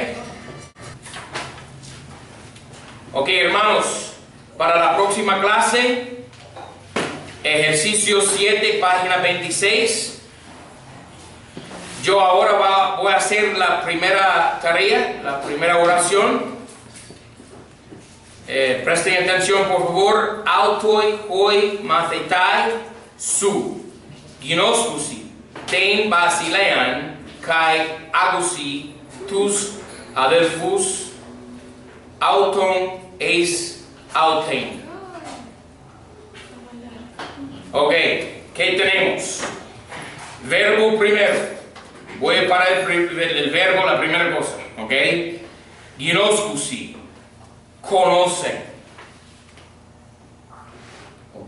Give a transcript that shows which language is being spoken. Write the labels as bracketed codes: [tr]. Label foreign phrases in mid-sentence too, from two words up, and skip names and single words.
[es] Ok, hermanos, para la próxima clase, ejercicio 7, página 26. Yo ahora voy a hacer la primera tarea, la primera oración. Presten atención, por favor. [el] Αὐτοὶ οἱ μαθηταί σου. γινώσκουσι τὴν βασιλείαν καὶ ἄγουσι τοὺς ἀδελφοὺς αὐτῶν εἰς αὐτήν. [es] Ok, ¿qué tenemos? Verbo primero. Voy a parar el verbo, la primera cosa. Ok. Ginoscusi, conocen. Ok.